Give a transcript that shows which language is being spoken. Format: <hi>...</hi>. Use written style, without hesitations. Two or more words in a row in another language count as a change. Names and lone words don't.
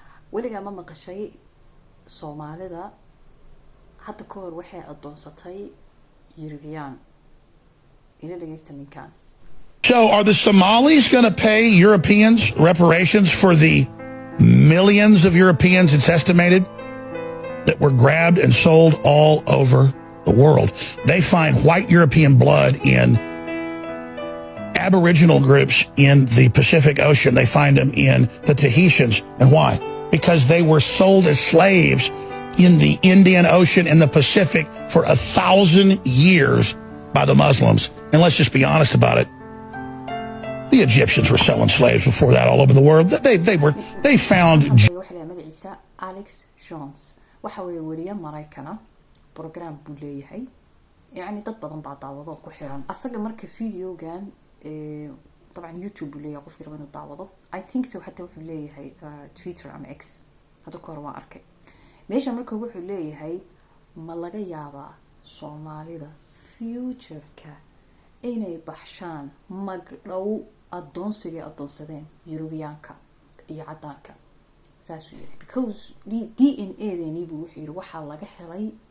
<so>weligaa ma maqashay Soomaalida hadda ka hor waxay adoonsatay European ila dhageysta ninkan.</so> <en>So are the Somalis going to pay Europeans reparations for the millions of Europeans, it's estimated, that were grabbed and sold all over the world? They find white European blood in Aboriginal groups in the Pacific Ocean. They find them in the Tahitians. And why? Because they were sold as slaves in the Indian Ocean and the Pacific for 1,000 years by the Muslims. And let's just be honest about it. The Egyptians were selling slaves before that all over the world. They found</en> <so>magaciisa Alex Jones waxa weeye wariye Maraykana program buu leeyahay يعني dad badan baa daawado ku xiran asaga marka videogan طبعا يوتيوب buu leeyahay qofkii raba inuu daawado</so> <en>I think so</en> <so>hatta wuxuu leeyahay Twitter ama X hada ka hor waan arkay meesha marka wuxuu leeyahay ma laga yaabaa Soomaalida future-ka inay baxshaan magdhow adoonsiga adoonsadeen European-ka iyo cadaanka saas weeye because DNA buu wuxuu yiri waxa laga helay</so>